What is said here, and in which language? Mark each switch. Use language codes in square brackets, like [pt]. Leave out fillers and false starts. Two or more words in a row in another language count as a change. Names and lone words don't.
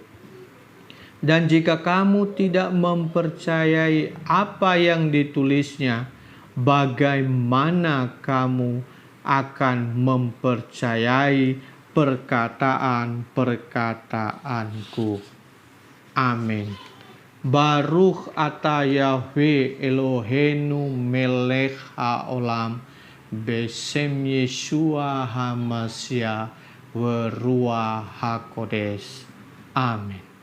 [id] Dan jika kamu tidak mempercayai apa yang ditulisnya, bagaimana kamu akan mempercayai perkataan-perkataanku? Amin. [he] ברוך אתה יהוה אלוהינו מלך העולם, בשם ישוע המשיח רוח הקודש. [id] Amin.